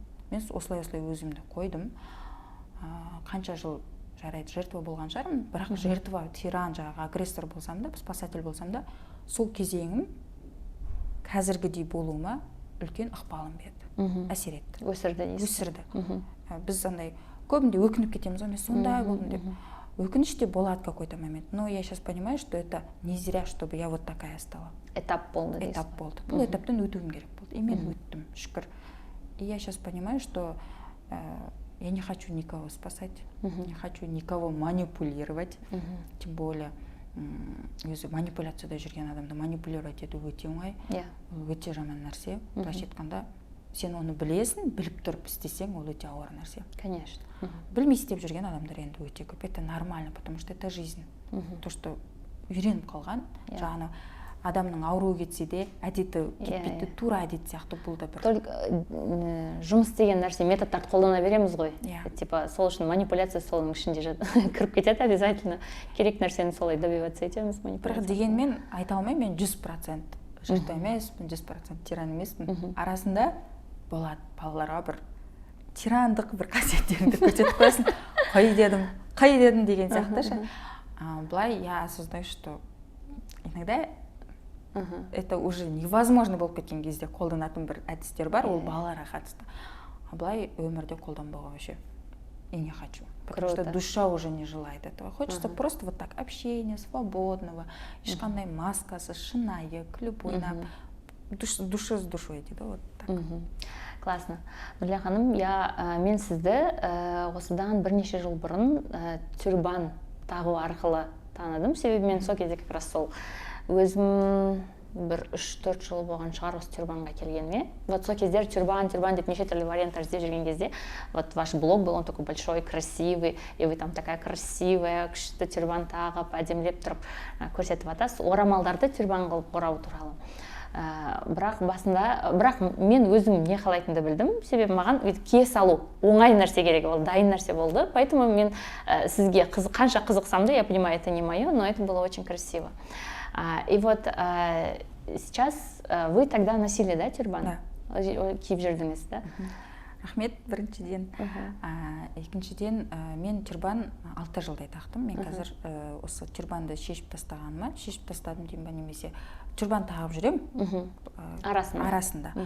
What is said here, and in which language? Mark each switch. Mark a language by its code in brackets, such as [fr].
[kk] Мен осылай өзімді қойдым. Қанша жыл жарайды, жертва болған шығармын, бірақ жертва, тиран, агрессор болсам да, спасатель болсам да, сол кезеңім қазіргідей болуыма үлкен ықпалын берді, әсер етті, өсірді дейсіз. өсірді. Біз андай көбінде өкініп кетеміз, мен сондай болдым деп. Өкініш те болады [ru] какой-то момент, но я сейчас понимаю, что это не зря, чтобы я вот такая стала. [kk] Этап болды дейсіз. Этап болды. Бұл этаптан өтуім керек болды, и мен өттім, шүкір. [ru] И я сейчас понимаю, что я не хочу никого спасать, не хочу никого манипулировать, тем более [kk] өзі манипуляцияда жүрген адамды манипулировать ету өте оңай, өте жаман нәрсе. Былайша айтқанда, сен оны білесің, біліп тұрып істесең, ол өте ауыр нәрсе. [ru] Конечно. [kk] Білмей істеп жүрген адамдар енді өте көп. [ru] Это нормально, потому что это жизнь. [kk] То, что үйреніп қалған, жаңағы адамның ауруы кетсе де, әдеті кетпейді, тура әдет сияқты бұл да бір. Только жұмыс деген нәрсе методтарды қолдана береміз ғой. Типа сол үшін манипуляция соның ішінде кіріп кетеді обязательно. Керек нәрсені солай добиваться етеміз манипуляция. Бірақ дегенмен айта алмаймын, мен 100% жырта емеспін, 100% тиран емеспін. Арасында болады балаларға бір тирандық бір қасиеттеріңді көрсетіп қоясың. Қай дедім деген сияқты ше. Былай [ru] я осознаю, что иногда это уже невозможно [kk] болып кеткен кезде қолданатын бір әдістер бар, ол балаларға қатысты. Былай өмірде қолданбауға [ru] вообще и не хочу. Потому что душа уже не желает этого. Хочется просто вот так общения, свободного, [kk] ешқандай маскасы, шынайы, [ru] любой, души с душой дейді, вот так. Классно. [kk] Нұрия ханым, мен сізді осыдан бірнеше жыл бұрын тюрбан тағу арқылы таныдым. Себебі мен сол кезде как раз сол өзім бір 3-4 жыл болған шығар осы тюрбанға келгеніме. Вот сол кездер тюрбан деп неше түрлі варианттар іздеп жүрген кезде, [ru] вот ваш блог был, он такой большой, красивый, и вы там такая красивая, [kk] күшті тюрбан тағып, әдемілеп тұрып көрсетіп атасыз. Орамалдарды тюрбан қылып орау туралы. Бірақ мен өзім не қалайтынды білдім, себебі маған кие салу оңай нәрсе керек, ол дайын нәрсе болды, поэтому мен сізге қанша қызықсам да, [ru] я понимаю, это не мое, но это было очень красиво. И вот сейчас вы тогда носили, да, тюрбан? Да. [kk] Киіп жүрдіңіз, да? Рахмет, біріншіден. Екіншіден, мен тюрбан 6 жылдай тақтым. Мен қазір осы тюрбанды шешіп тастадым деймін ба, немесе тюрбан тағып жүрем арасында.